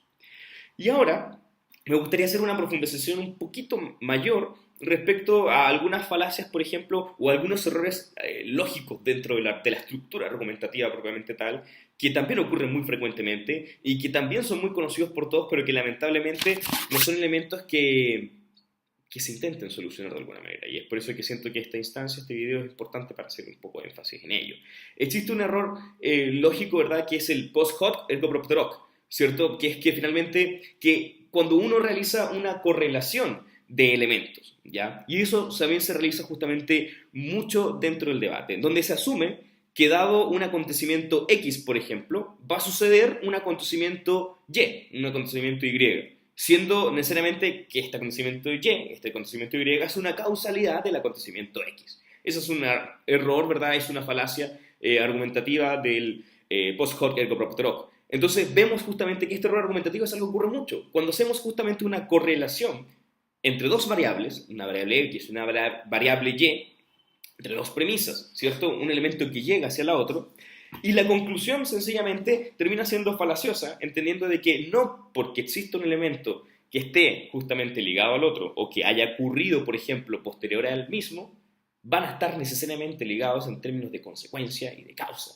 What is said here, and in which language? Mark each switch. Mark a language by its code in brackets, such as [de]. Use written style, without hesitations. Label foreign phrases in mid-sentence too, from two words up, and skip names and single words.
[es] Y ahora me gustaría hacer una profundización un poquito mayor respecto a algunas falacias, por ejemplo, o algunos errores lógicos dentro de la estructura argumentativa propiamente tal, que también ocurren muy frecuentemente y que también son muy conocidos por todos, pero que lamentablemente no son elementos que se intenten solucionar de alguna manera. Y es por eso que siento que esta instancia, este video, es importante para hacer un poco de énfasis en ello. Existe un error lógico, ¿verdad?, que es el [la] post hoc ergo propter hoc, [es] ¿cierto? Que es que finalmente, que cuando uno realiza una correlación de elementos, ¿ya? Y eso también se realiza justamente mucho dentro del debate, donde se asume que dado un acontecimiento X, por ejemplo, va a suceder un acontecimiento Y, un acontecimiento Y, siendo necesariamente que este acontecimiento Y es una causalidad del acontecimiento X. Eso es un error, ¿verdad? Es una falacia argumentativa del [la] post hoc ergo propter hoc. [es] Entonces vemos justamente que este error argumentativo es algo que ocurre mucho. Cuando hacemos justamente una correlación entre dos variables, una variable X y una variable Y, entre dos premisas, ¿cierto? Un elemento que llega hacia la otro, y la conclusión sencillamente termina siendo falaciosa, entendiendo de que no porque exista un elemento que esté justamente ligado al otro o que haya ocurrido, por ejemplo, posterior al mismo, van a estar necesariamente ligados en términos de consecuencia y de causa.